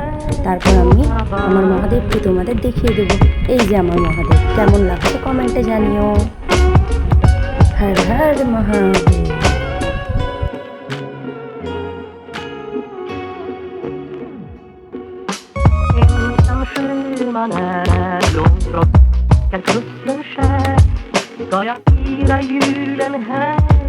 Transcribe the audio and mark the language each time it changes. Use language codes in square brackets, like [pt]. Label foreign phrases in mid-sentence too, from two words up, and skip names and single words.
[bn] তারপর আমি আমার মহাদেবকে তোমাদের দেখিয়ে দেবো। এই যে আমার মহাদেব, কেমন লাগছে কমেন্টে জানিও। হর হর মহাদেব। [sv] Ensam sjöman är långt från svenska kusten skär ska jag fira julen här